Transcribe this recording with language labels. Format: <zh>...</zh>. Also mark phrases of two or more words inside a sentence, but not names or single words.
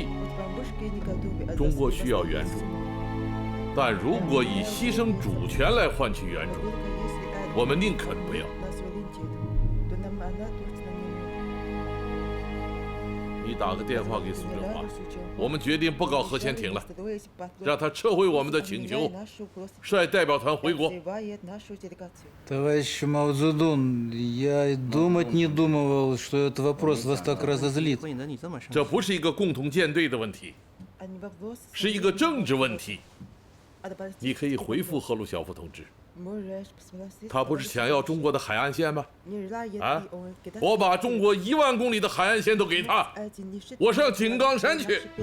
<zh>中国需要援助，但如果以牺牲主权来换取援助，我们宁肯不要。你打个电话给苏振华，我们决定不搞核潜艇了，让他撤回我们的请求，率代表团回国。</zh> <ru>Товарищ Мао Цзэдун, я думать не думал, что этот вопрос вас так разозлит.</ru> <zh>这不是一个共同舰队的问题，是一个政治问题。你可以回复赫鲁晓夫同志，他不是想要中国的海岸线吗？啊，我把中国1万公里的海岸线都给他，我上井冈山去。</zh>